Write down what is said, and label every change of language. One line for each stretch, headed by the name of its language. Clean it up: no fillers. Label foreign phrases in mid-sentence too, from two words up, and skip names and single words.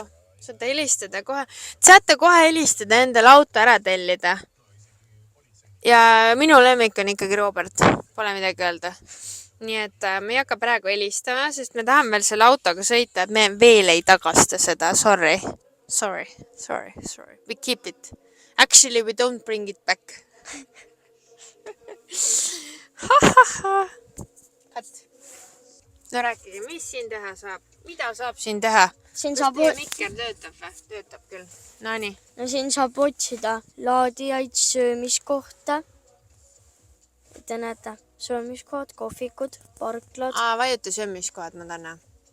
Estonian: Saate helistada kohe. Saate kohe helistada endale auto ära tellida. Ja minu lemmik on ikkagi Robert. Pole midagi öelda. Nii et me ei hakka praegu helistama, sest me tahame veel selle autoga sõita, et me veel ei tagasta seda.
English: Sorry. We keep it. Actually, we don't bring it back.
Estonian: No rääkige, mis siin teha saab? Mida saab siin teha? Siin Kas saab, teie mikker töötab või? Töötab küll. Nonii. no siin saab otsida laadijaid, söömiskohta. Te näete, söömiskohad, kohvikud, parklad. Vajuta söömiskohad, ma tahan näha.